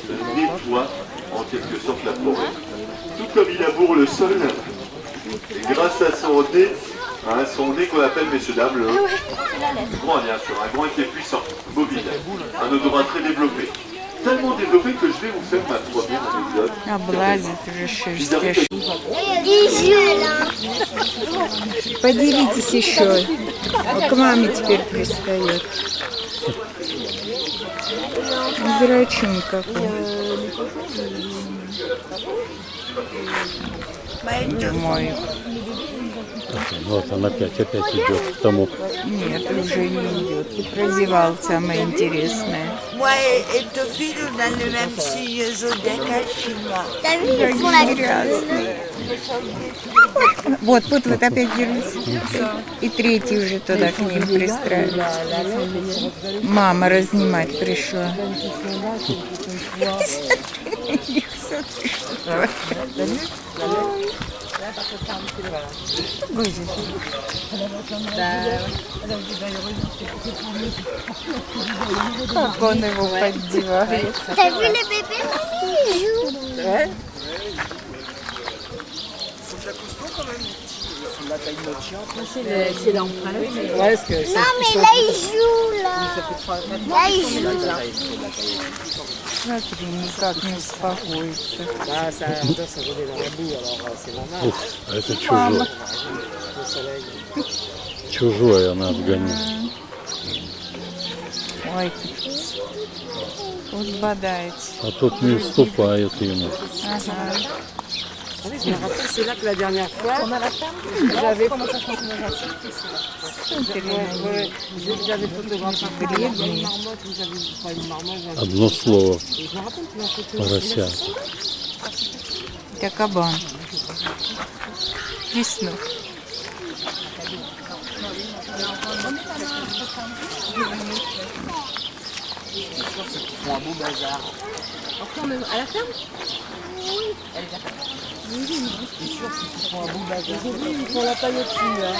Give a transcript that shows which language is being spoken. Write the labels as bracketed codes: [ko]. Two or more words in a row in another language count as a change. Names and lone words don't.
[fr] Ils nettoient en quelque sorte la forêt. Tout comme il laboure le sol, et grâce à son nez qu'on appelle, messieurs, dames, le groin, bien sûr, un groin qui est puissant, mobile, un odorat très développé. Tellement développé que je vais vous faire ma première anecdote. [ru] Облазит уже шерсть. Поделитесь еще. К маме теперь пристает. Дурачун какой. Мой. Вот он опять идет к тому. Нет, уже не идет. И прозевал самое интересное. [fr] Moi et Tophile, on a le même signe zodiacal chez moi. T'as vu, ils font la [ru] Грязный. Вот опять держись. И третий уже туда к ним пристраивается. Мама разнимать пришла. Как он его поддевает. [fr] T'as vu les bébés, mamie, ils jouent. Ouais. C'est l'empreinte. Non, mais là, ils jouent, là. Là, ils jouent. [ru] Смотри, никак не успокоится. [fr] Ah, ça adore se rouler dans la boue, alors c'est normal. [ru] Ух, это чужой. [fr] Le soleil. [ru] Чужой она отгоняет. Ой, вот бодается. А тут не уступает ему. Ага. [fr] Ah oui, je me rappelle, c'est là que la dernière fois, j'avais photographié une marmotte, pas une marmotte, [ru] Одно слово. [fr] et je me rappelle que la photo, [ru] Поросят. Это кабан. Весну. [fr] c'est un beau bazar. À la ferme? Oui, c'est sûr qu'ils font un beau bazar. Aujourd'hui, ils font la paille au-dessus.